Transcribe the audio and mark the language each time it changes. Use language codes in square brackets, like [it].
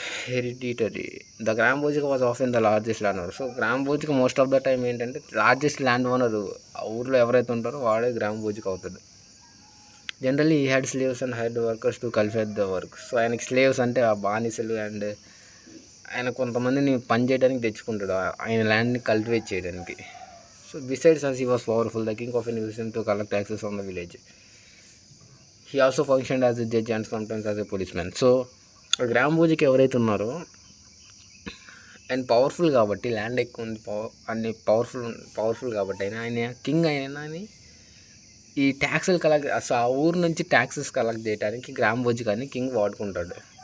[te] Hereditary. [en] The grama bhojika was often the largest land owner. [te] So గ్రామ భోజిక most of the time ఏంటంటే largest land owner ఆ ఊర్లో ఎవరైతే ఉంటారో వాడే గ్రామ భోజిక అవుతాడు. [en] Generally he had slaves and hired workers to cultivate the work. [te] So ఆయనకి స్లేవ్స్ అంటే ఆ బానిసలు, అండ్ ఆయన కొంతమందిని పని చేయడానికి తెచ్చుకుంటాడు ఆయన ల్యాండ్ని కల్టివేట్ చేయడానికి. [en] So besides as he was powerful, the king often used him to collect taxes from the village. He also functioned as a judge and sometimes as a policeman. [te] So గ్రామ భోజికి ఎవరైతే ఉన్నారో ఆయన పవర్ఫుల్ కాబట్టి, land ఎక్కువ ఉంది, అన్ని powerful కాబట్టి ఆయన కింగ్ అయినా అని ఈ ట్యాక్సులు కలెక్ట్, అసలు ఆ ఊరు నుంచి ట్యాక్సెస్ కలెక్ట్ చేయడానికి గ్రామ భోజికాన్ని కింగ్ వాడుకుంటాడు.